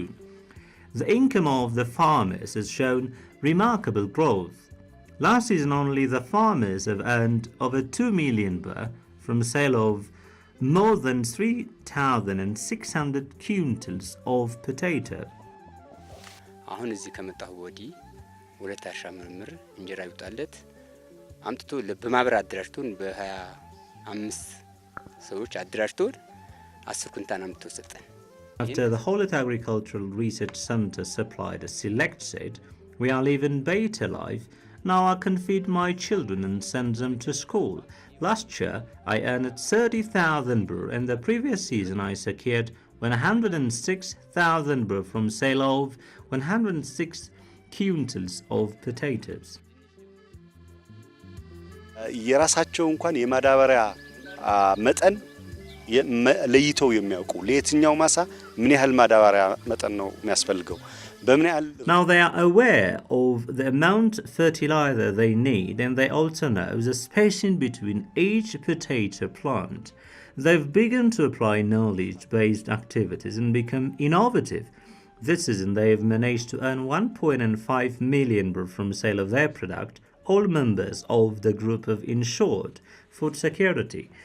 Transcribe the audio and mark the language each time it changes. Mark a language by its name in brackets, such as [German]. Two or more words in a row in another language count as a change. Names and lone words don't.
[English] The income of the farmers has shown remarkable growth. Last season only the farmers have earned over 2 million birr from sale of more than 3,600 quintals of potato. [Amharic] አሁን እዚህ ከመጣሁ ወዲህ ወለታ እርሻ ምርምር እንጀራ ይውጣለት አምጥቶ በማህበር አደራጅቶን በ25 ሰዎች አደራጅቶን 10 ኩንታል አምጥቶ ሰጠን። [English] After the Holet Agricultural Research Center supplied a select seed, we are living better life. Now I can feed my children and send them to school. Last year, I earned 30,000 birr, and the previous season I secured 106,000 birr from sale of 106 quintals of potatoes. [Amharic] የራሳቸው እንኳን የማዳበሪያ መጠን ለይተው የሚያውቁ ለየትኛው ማሳ ምን ያህል ማዳበሪያ መጠን ነው የሚያስፈልገው [English] Now they are aware of the amount of fertilizer they need, and they also know the spacing between each potato plant. They've begun to apply knowledge-based activities and become innovative. This season they have managed to earn 1.5 million from sale of their product, all members of the group of insured food security.